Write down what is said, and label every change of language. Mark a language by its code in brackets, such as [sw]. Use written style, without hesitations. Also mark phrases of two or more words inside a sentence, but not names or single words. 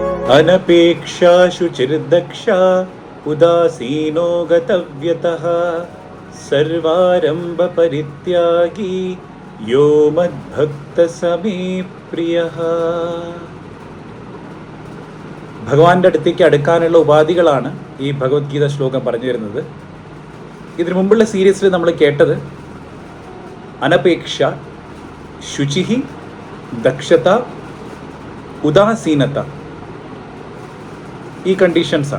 [sa] अनपेक्षा शुचिर्दक्षा उदासीनो गतव्यतः सर्वारंभ परित्यागी यो मद्भक्त സമേ പ്രിയഃ. [ml] ഭഗവാന്റെ അടുത്തേക്ക് അടുക്കാനുള്ള ഉപാധികളാണ് ഈ ഭഗവത്ഗീത ശ്ലോകം പറഞ്ഞു വരുന്നത്. ഇതിനു മുമ്പുള്ള സീരീസിൽ നമ്മൾ കേട്ടത് അനപേക്ഷ, ശുചി, ദക്ഷത, ഉദാസീനത, ഈ കണ്ടീഷൻസാണ്.